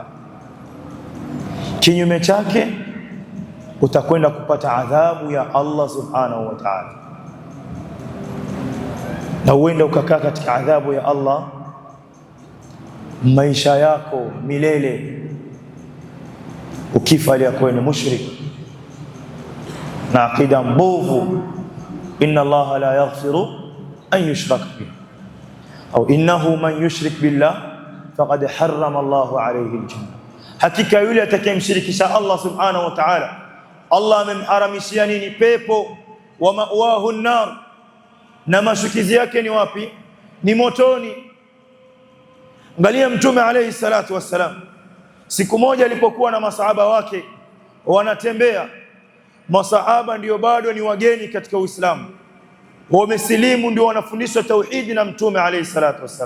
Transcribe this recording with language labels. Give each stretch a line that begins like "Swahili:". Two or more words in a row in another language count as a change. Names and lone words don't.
Swahili: Kinyume chake utakwenda kupata adhabu ya
Arabic: الله سبحانه وتعالى,
Swahili: na uenda ukakaa katika adhabu ya Allah maisha yako milele, ukifa aliyakuwa ni mushrik na akida mbovu.
Arabic: إن الله لا يغفر أن يشرك به أو إنه من يشرك بالله فقد حرم الله عليه الجنة,
Swahili: hakika yule atakayemshirikisha
Arabic: الله سبحانه وتعالى,
Swahili: Allah amemharamishia nini? Pepo.
Arabic: ومأواه النار,
Swahili: na mashukizi yake ni wapi? Ni motoni. Angalia Mtume
Arabic: عليه الصلاة والسلام,
Swahili: siku moja alipokuwa na masahaba wake wanatembea, masahaba ndio bado ni wageni katika Uislamu, wamesilimu, ndio wanafundishwa tauhidi na Mtume
Arabic: عليه الصلاة والسلام.